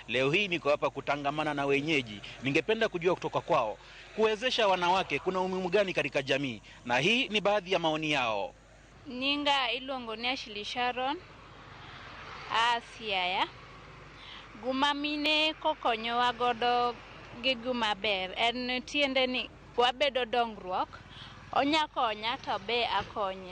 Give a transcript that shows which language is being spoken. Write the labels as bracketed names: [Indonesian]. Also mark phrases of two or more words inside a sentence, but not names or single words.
[Swahili] Leo hii niko hapa kutangamana na wenyeji. Ningependa kujua kutoka kwao kuwezesha wanawake kuna umuhimu gani katika jamii, na hii ni baadhi ya maoni yao. [Luo (Kenya and Tanzania)] Ninga iluongo ni Ashley Sharon Siaya. Guma mine kokonyowa godo gi guma ber en tiende ni wabedo dongruok, onya konya to be akonye.